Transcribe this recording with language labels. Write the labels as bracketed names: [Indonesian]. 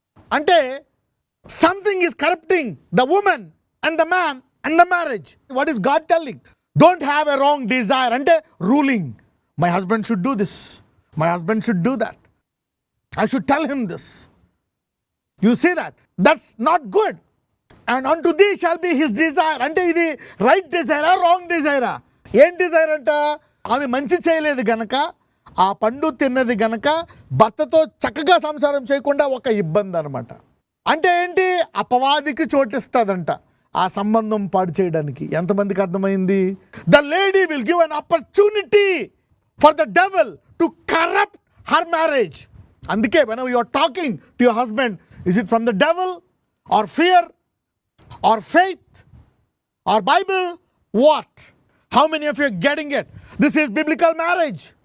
[English] Ante something is corrupting the woman and the man and the marriage. What is God telling? Don't have a wrong desire. Ante ruling. My husband should do this. My husband should do that. I should tell him this. You see that? That's not good. And unto thee shall be his desire. [Telugu] అంటే ఇది right డిజైరా, wrong డిజైరా? ఏం Dzire అంట? ఆమె మంచి చేయలేదు గనక, ఆ పండు తిన్నది గనక భర్తతో చక్కగా సంసారం చేయకుండా ఒక ఇబ్బంది అనమాట. అంటే ఏంటి? అపవాదికి చోటిస్తుందంట ఆ సంబంధం పాడు చేయడానికి. ఎంతమందికి అర్థమైంది? [English] The lady will give an opportunity for the devil to corrupt her marriage. అందుకే when you are talking to your husband, is it from the devil or fear or faith or Bible? What? How many of you are getting it? This is biblical marriage.